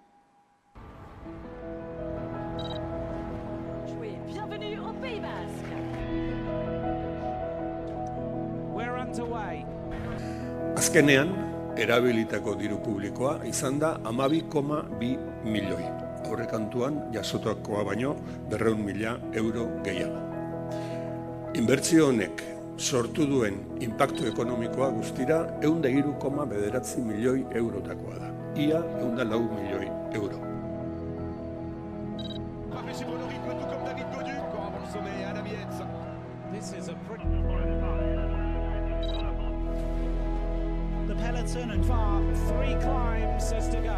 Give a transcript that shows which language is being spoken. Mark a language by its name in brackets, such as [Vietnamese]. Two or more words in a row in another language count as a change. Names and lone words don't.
[Basque] Azkenean, erabilitako diru publikoa izan da 12,2 milioi. Aurrekontuan jasotakoa baino 200.000 euro gehiago. Inbertsio honek sortu duen inpaktu ekonomikoa guztira 103,9 milioi eurotakoa da. Ia 104 milioi euro. [English] The peloton and far 3 climbs as to go.